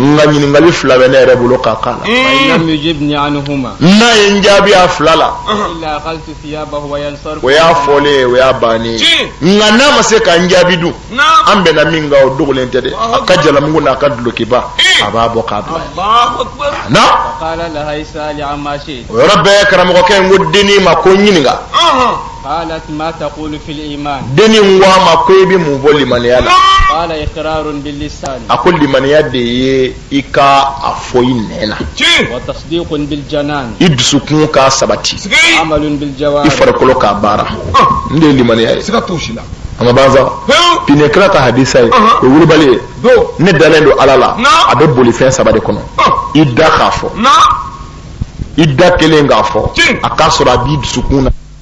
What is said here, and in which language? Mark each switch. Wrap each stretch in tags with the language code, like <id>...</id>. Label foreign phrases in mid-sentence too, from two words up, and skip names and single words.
<bm>nka ɲininkali 2 bɛ ne yɛrɛ bolo k'a k'a la</bm> <ar>فإن لم يجبني عنهما</ar> <bm>n'a ye n jaabi a 2 la</bm> <ar>إلا أقلت ثيابه وينصرف</ar> <bm>o y'a fɔlen ye o y'a bannen nka n'a ma se ka n jaabi dun an bɛnna min kan o dogolen tɛ dɛ a ka jalamugu n'a ka dulokiba a b'a bɔ k'a bila na</bm> <ar>قال لها اسألي عما شي</ar> <bm>o yɔrɔ bɛɛ karamɔgɔkɛ in ko dennin ma ko n ɲininka</bm> <ar>قالت ما تقول في الإيمان</ar> <bm>dennin ko a ma ko i bɛ mun fɔ limaniya la</bm> <ar>قال إقرار باللسان</ar> <bm>a ko limaniya de ye i ka a fɔ i nɛn na</bm> <ar>وتصديق بالجنان</ar> <bm>i dusukun k'a sabati</bm> <ar>عمل بالجوارح</ar> <bm>i farikolo k'a baara n de ye limaniya ye a ma ban sa pinɛ kira ka hadisa ye o ye wulibali ye ne dalen don ala la a bɛ boli fɛn 3 de kɔnɔ i da k'a fɔ i da kelen k'a fɔ a k'a sɔrɔ a b'i dusukun na</bm>